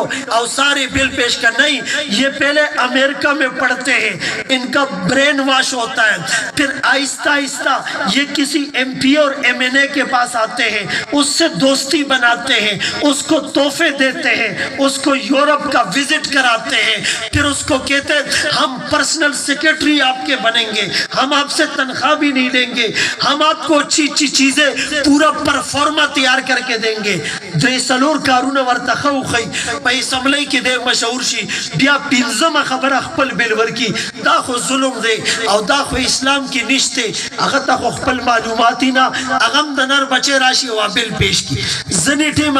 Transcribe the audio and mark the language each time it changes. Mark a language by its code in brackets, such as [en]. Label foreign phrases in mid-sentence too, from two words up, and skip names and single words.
[ur] اور سارے بل پیش کر نہیں یہ پہلے امریکہ میں پڑھتے ہیں ان کا [en] brain wash [ur] ہوتا ہے پھر آہستہ آہستہ یہ کسی MP اور MNA کے پاس آتے ہیں اس سے دوستی بناتے ہیں اس کو تحفے دیتے ہیں اس کو یورپ کا وزٹ کراتے ہیں پھر اس کو کہتے ہیں ہم [en] personal secretary [ur] آپ کے بنیں گے ہم آپ سے تنخواہ بھی نہیں دیں گے ہم آپ کو اچھی اچھی چیزیں پورا پرفارما تیار کر کے دیں گے [ps] درې څلور کارونه ورته ښه وښیي په اسمبلی کې دی مشهور شي بیا پنځمه خبره خپل بل ورکي دا خو ظلم دی او دا خو اسلام کې نشته هغه ته خو خپل معلوماتي نه هغه هم د نر بچی راشي او بل پیش کی ځینې ټیم